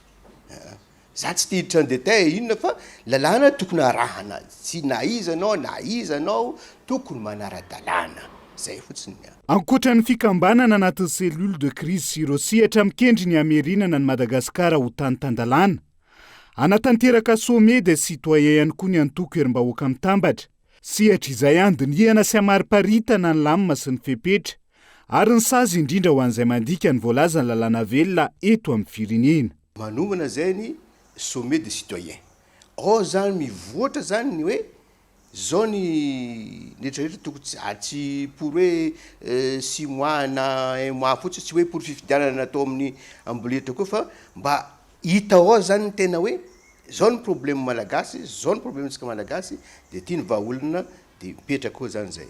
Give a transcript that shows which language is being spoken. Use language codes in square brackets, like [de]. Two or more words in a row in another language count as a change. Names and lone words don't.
[mg] Za tsy tiditra ny détail inona fa lalàna tokony arahana. Tsy na izanao tokony manara-dalàna. Zay fotsiny. Ankoatra ny fikambanana anatin'ny [fr] cellule de crise [mg] sy ireo sehatra mikendry ny hamerinana ny Madagasikara ho tany tan-dalàna. Anatanteraka [fr] sommet des citoyens [mg] ihany koa ny antoko herim-bahoaka mitambatra. Sehatra izay andinihana sy hamariparitana ny lamima sy ny fepetra ary ny sazy indrindra ho an'izay mandika ny voalaza ny lalàna velona eto amin'ny firenena. Manomana zay ny [fr] sommet des citoyens. [mg] Ao zany mivoatra zany ny hoe zao ny rehetrarehetra tokony tsy pour hoe 6 mois na 1 mois fotsiny, tsy hoe pour fifidianana natao amin'ny amboletra koa fa mba hita ao zany ny tena hoe zao ny problème malagasy, zao ny problème tsika malagasy dia tiany vahaolana dia mipetraka koa zany zay.